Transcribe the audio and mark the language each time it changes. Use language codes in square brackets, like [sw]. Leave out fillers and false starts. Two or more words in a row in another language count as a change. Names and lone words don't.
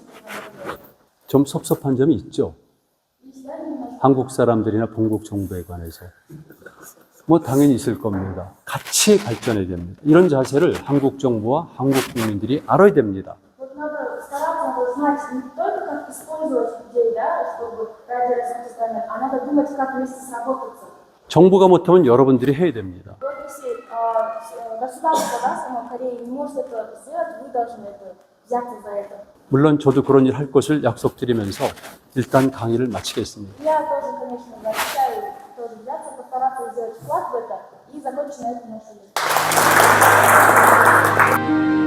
[ko] 좀 섭섭한 점이 있죠. 한국 사람들이나 본국 정부에 관해서. 뭐 당연히 있을 겁니다. 같이 발전해야 됩니다. 이런 자세를 한국 정부와 한국 국민들이 알아야 됩니다. [ru] Вот надо стараться, надо знать не только как использовать людей, да, чтобы ради развития страны, а надо думать, как вместе сработаться. [ko] 정부가 못하면 여러분들이 해야 됩니다. [ru] Вот если государство, да, само Кореи не может это сделать, вы должны это взяться за это. [ko] 물론 저도 그런 일 할 것을 약속드리면서 일단 강의를 마치겠습니다. [ru] Я тоже, конечно, обещаю тоже взяться, постараться сделать вклад в это и закончить на этом нашу лекцию.